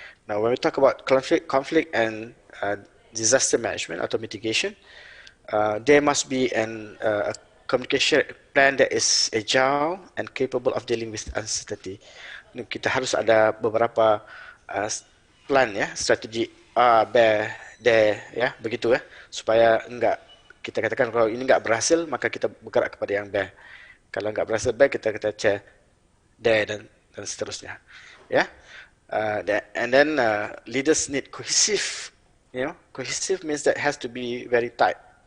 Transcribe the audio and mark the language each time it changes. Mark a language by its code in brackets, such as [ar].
[en] Now when we talk about conflict and disaster management atau mitigation, there must be a communication plan that is agile and capable of dealing with uncertainty. [id] Kita harus ada beberapa plan, strategi A, B, D, begitu, supaya enggak, kita katakan kalau ini enggak berhasil, maka kita bergerak kepada yang B. Kalau enggak berhasil B, kita C, D, dan seterusnya. [en] And then leaders need cohesive. Cohesive means that has to be very tight.